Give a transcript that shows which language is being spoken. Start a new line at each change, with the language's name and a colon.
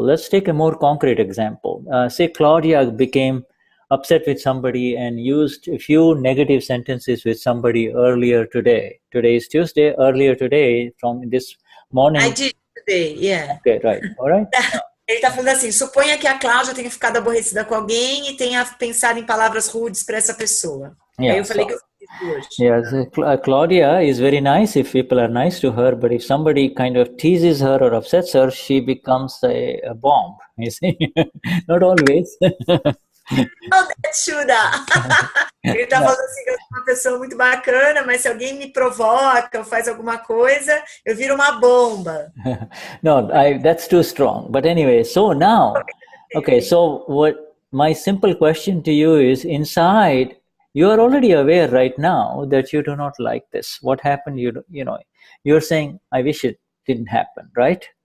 English: Let's take a more concrete example. Say Claudia became upset with somebody and used a few negative sentences with somebody earlier today. Today is Tuesday. Earlier today, from this morning. I did today, yeah. Okay, right. All right.
Portuguese: Ele está falando assim, suponha que a Cláudia tenha ficado aborrecida com alguém e tenha pensado em palavras rudes para essa pessoa.
English: Yeah,
Portuguese: Aí eu falei que eu fiz hoje.
English: Yes, Claudia is very nice if people are nice to her, but if somebody kind of teases her or upsets her, she becomes a bomb, you see. Not always.
Portuguese: Não, Shuddha. Ele tá falando assim que eu sou uma pessoa muito bacana, mas se alguém me provoca ou faz alguma coisa, eu viro uma bomba.
English: No, that's too strong. But anyway, so now, okay, so what my simple question to you is, inside, you are already aware right now that you do not like this. What happened, you know, you're saying, I wish it didn't happen, right?